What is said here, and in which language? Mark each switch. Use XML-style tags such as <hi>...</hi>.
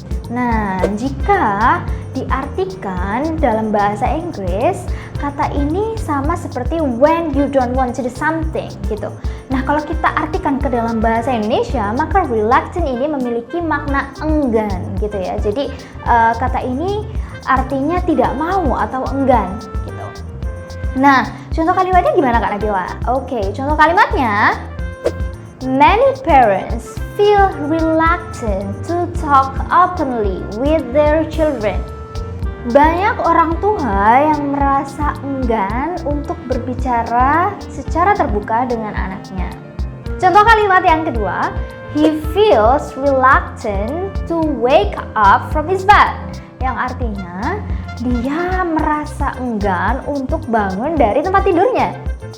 <id>Nah, jika diartikan dalam bahasa Inggris, kata ini sama seperti</id> <en>when you don't want to do something</en> <id>gitu. Nah, kalau kita artikan ke dalam bahasa Indonesia, maka reluctant ini memiliki makna enggan gitu ya. Jadi kata ini artinya tidak mau atau enggan gitu. Nah, contoh kalimatnya gimana Kak Nabila? Oke, contoh kalimatnya,</id> <en>many parents feel reluctant to talk openly with their children.</en> <id>Banyak orang tua yang merasa enggan untuk berbicara secara terbuka dengan anaknya. Contoh kalimat yang kedua,</id> <en>he feels reluctant to wake up from his bed.</en> <id>Yang artinya dia merasa enggan untuk bangun dari tempat tidurnya.</id>